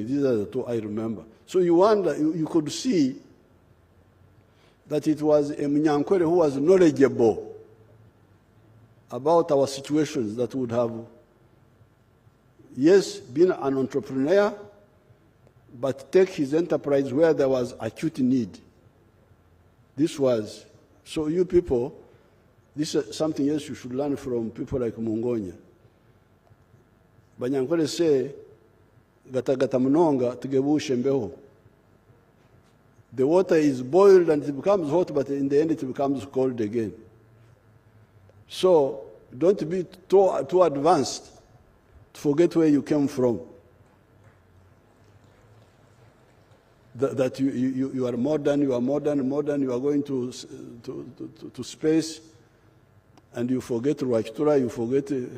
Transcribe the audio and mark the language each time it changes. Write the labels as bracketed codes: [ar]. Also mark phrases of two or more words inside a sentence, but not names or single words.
[en] These are the two I remember. So you wonder, you could see that it was a Munyankore who was knowledgeable about our situations, that would have, yes, been an entrepreneur, but take his enterprise where there was acute need. This was, so you people, this is something else you should learn from people like Mungonya. [nyn] Banyankole say, gata gata mnonga tugebushe mbeho. [en] The water is boiled and it becomes hot, but in the end it becomes cold again. So don't be too advanced to forget where you came from. That you are modern, you are going to space, and you forget Rwachtura, you forget.